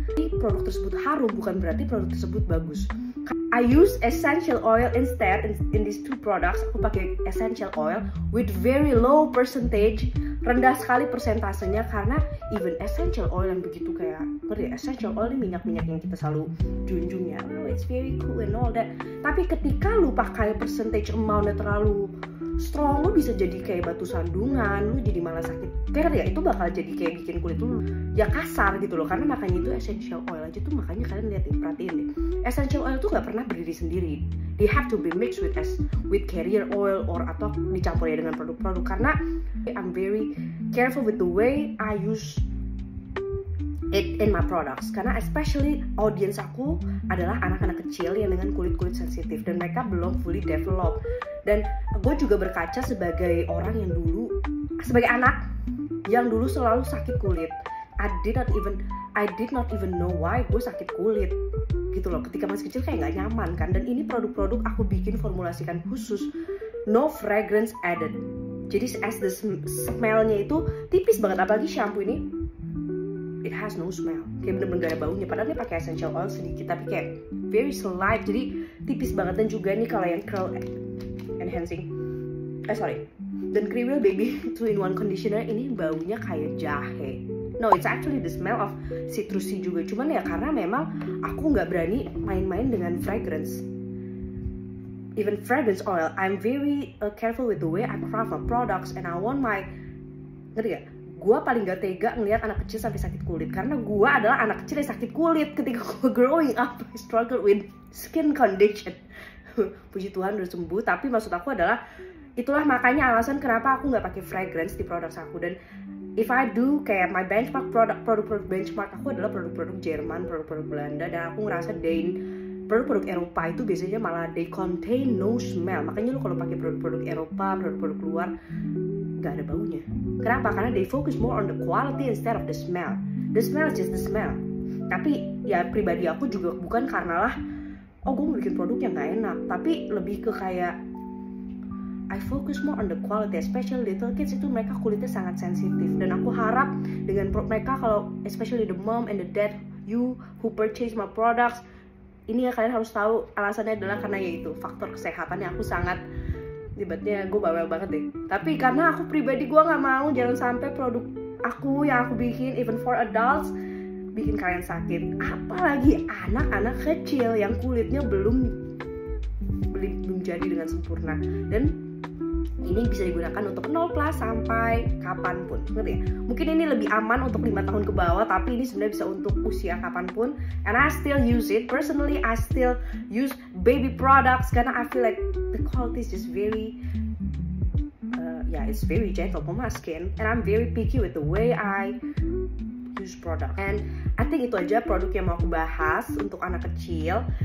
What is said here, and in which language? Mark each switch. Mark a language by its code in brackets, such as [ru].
[id] Ini produk tersebut harum bukan berarti produk tersebut bagus. [en] I use essential oil instead in these two products. [id] Aku pakai essential oil [en] with very low percentage, [id] rendah sekali persentasenya, karena even essential oil yang begitu kayak essential oil ini minyak-minyak yang kita selalu junjung ya, [en] oh it's very cool and all that. [id] Tapi ketika lu pakai percentage amountnya terlalu strong, lu bisa jadi kayak batu sandungan, lu jadi malah sakit. Kayak ya itu bakal jadi kayak bikin kulit lu ya kasar gitu loh. Karena makanya itu essential oil aja tuh, makanya kalian lihat perhatiin deh. Essential oil tuh nggak pernah berdiri sendiri. [en] They have to be mixed with carrier oil [id] atau dicampur ya dengan produk-produk. Karena [en] I'm very careful with the way I use it in my products, [id] karena especially audience aku adalah anak-anak kecil yang dengan kulit-kulit sensitif dan mereka belum [en] fully develop. [id] Dan gue juga berkaca sebagai orang yang dulu, sebagai anak yang dulu selalu sakit kulit. [en] I did not even know why [id] gue sakit kulit gitu loh. Ketika masih kecil kayak nggak nyaman kan. Dan ini produk-produk aku bikin formulasikan khusus, [en] no fragrance added. [id] Jadi as the smellnya itu tipis banget, apalagi shampoo ini [en] it has no smell, [id] kayak bener-bener gak ada baunya. Padahal dia pakai essential oil sedikit, tapi kayak [en] very slight, [id] jadi tipis banget. Dan juga nih kalau yang curl enhancing, dan Kriwil Baby 2-in-1 conditioner ini baunya kayak jahe. [en] No, it's actually the smell of citrusy juga. [id] Cuman ya karena memang aku nggak berani main-main dengan fragrance. [en] Even fragrance oil, I'm very careful with the way I craft my products, and I want my, ngerti gak? [id] Gue paling gak tega ngeliat anak kecil sampai sakit kulit, karena gue adalah anak kecil yang sakit kulit ketika gue [en] growing up. I struggle with skin condition. [id] Puji Tuhan udah sembuh, tapi maksud aku adalah itulah makanya alasan kenapa aku nggak pakai fragrance di produk aku. Dan [en] if I do, [id] kayak my benchmark produk benchmark aku adalah produk-produk Jerman, produk-produk Belanda, dan aku ngerasa produk-produk Eropa itu biasanya malah [en] they contain no smell. [id] Makanya lu kalau pakai produk-produk Eropa, produk-produk luar nggak ada baunya. Kenapa? [en] Karena they focus more on the quality instead of the smell. The smell is just the smell. [id] Tapi ya pribadi aku juga bukan karena lah gue mau bikin produk yang nggak enak, tapi lebih ke kayak [en] I focus more on the quality, [id] especially little kids itu mereka kulitnya sangat sensitif. Dan aku harap dengan mereka, kalau [en] especially the mom and the dad, you who purchase my products, [id] ini ya kalian harus tahu alasannya adalah karena yaitu faktor kesehatan yang aku sangat tiba-tiba gue bawel banget deh. Tapi karena aku pribadi gue nggak mau jangan sampai produk aku yang aku bikin [en] even for adults [id] bikin kalian sakit. Apalagi anak-anak kecil yang kulitnya belum jadi dengan sempurna. Dan ini bisa digunakan untuk 0+ sampai kapanpun, ngerti ya? Mungkin ini lebih aman untuk 5 tahun ke bawah, tapi ini sebenarnya bisa untuk usia kapanpun. [en] And I still use it. Personally, I still use baby products karena I feel like the quality is just very it's very gentle for my skin, and I'm very picky with the way I use product. And I think [id] itu aja produk yang mau aku bahas untuk anak kecil.